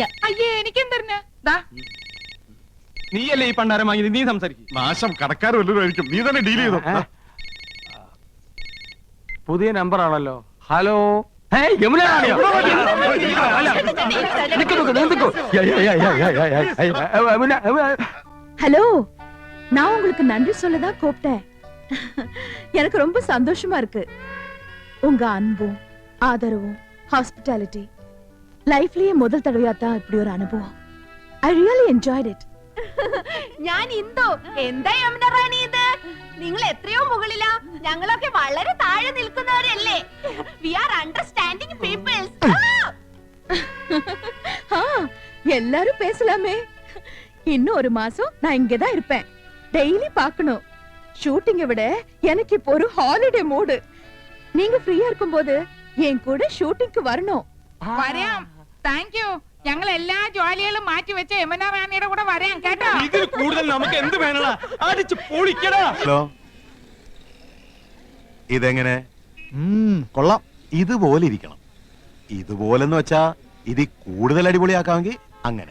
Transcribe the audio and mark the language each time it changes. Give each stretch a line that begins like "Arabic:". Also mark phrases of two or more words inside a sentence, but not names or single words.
Malayalam: അയ്യേ, എനിക്കെന്തറിഞ്ഞ? ദാ നീയല്ലേ ഈ പണ്ടാരം വാങ്ങിയത്, നീ സംസാരിക്കും. നാശം കടക്കാർ വല്ലതും ആയിരിക്കും. നീ തന്നെ ഡീൽ ചെയ്തോ. പുതിയ നമ്പർ ആണല്ലോ. ഹലോ. യമുന റാണിയോ? അല്ല, നിക്ക് നിക്ക്, നിക്ക്.
Tamil: ஹலோ, நான் உங்களுக்கு நன்றி சொல்லதான் கூப்பிட்டேன். எனக்கு ரொம்ப சந்தோஷமா இருக்கு. உங்க அன்பும் ஆதரவும் ஹாஸ்பிட்டாலிட்டி லைஃப்லயே முதல் தடவையா தான் இப்படி ஒரு அனுபவம்.
English: I really enjoyed it.
Malayalam: ഞാൻ ഇന്ദു. എന്താ യമുന റാണി ഇത്? നിങ്ങൾ എത്രയോ മുകളിലാ. ഞങ്ങളൊക്കെ വളരെ താഴെ നിൽക്കുന്നവരല്ലേ.
English: we are understanding peoples.
Tamil: எல்லாரும் பேசலாமே. இன்னும் ஒரு மாசம் நான் இங்கதான் இருப்பேன். டெய்லி பார்க்கணும். ஷூட்டிங்கை விட எனக்கு இப்போ ஒரு
English: holiday mood.
Tamil: நீங்க ஃப்ரீயா இருக்கும்போது என் கூட ஷூட்டிங்க்கு வரணும்.
Malayalam: വരാം.
English: thank you.
Malayalam: ഞങ്ങൾ എല്ലാ ജോലികളും മാറ്റി വെച്ച യമുന റാണിയുടെ കൂടെ വരാം കേട്ടോ. ഇതിൽ കൂടുതൽ നമുക്ക് എന്ത് വേണടാ? അടിച്ച് പൊളിക്കടാ. ഹലോ, ഇതെങ്ങനെ? കൊള്ളാം. ഇതുപോലെ ഇരിക്കണം. ഇതുപോലെന്ന് വെച്ചാ ഇത് കൂടുതൽ അടിപൊളിയാക്കാമെങ്കിൽ അങ്ങനെ.